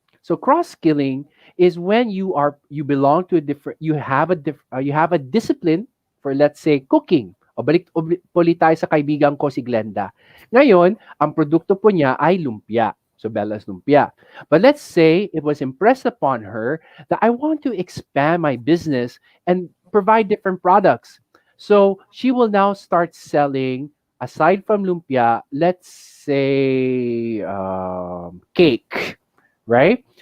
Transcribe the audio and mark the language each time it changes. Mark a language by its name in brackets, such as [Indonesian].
[English] So cross-skilling is when you belong to a different you have a discipline for, let's say, cooking. [Filipino] O balik ulit tayo sa kaibigan ko si Glenda. Ngayon, ang produkto po niya ay lumpia. [English] So Bella's lumpia. But let's say it was impressed upon her that I want to expand my business and provide different products. So she will now start selling, aside from lumpia, let's say cake, right?